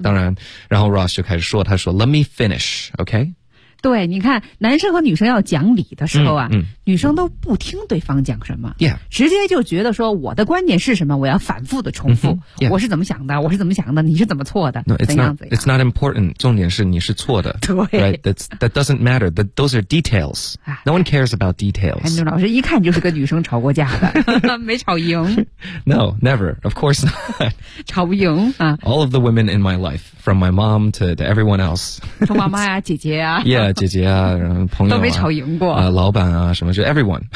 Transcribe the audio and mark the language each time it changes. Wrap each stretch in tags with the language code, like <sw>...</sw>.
<zh>当然，然后 Ross 就开始说，他说 ：</zh> <en>“Let me finish， OK？”</en> <zh>对，你看，男生和女生要讲理的时候啊，女生都不听对方讲什么，</zh> <en>yeah.</en> <zh>直接就觉得说我的观点是什么，我要反复的重复，</zh> <en>mm-hmm. yeah.</en> <zh>我是怎么想的，我是怎么想的，你是怎么错的，</zh> <en>no,</en> <zh>怎样怎样。</zh> <en>It's not important，</en> <zh>重点是你是错的。对</zh> <en>，right， that doesn't matter， those are details， no one cares about details。</en> <zh>安东老师一看就是跟女生吵过架的，没吵赢。</zh> <en>No， never， of course not。</en> <zh>吵不赢啊。</zh> <en>All of the women in my life， from my mom to everyone else，</en> <zh>从妈妈呀、啊，姐姐呀、啊， yeah， 姐姐啊，然后朋友、啊、都没吵赢过啊、老板啊什么。就 everyone</zh>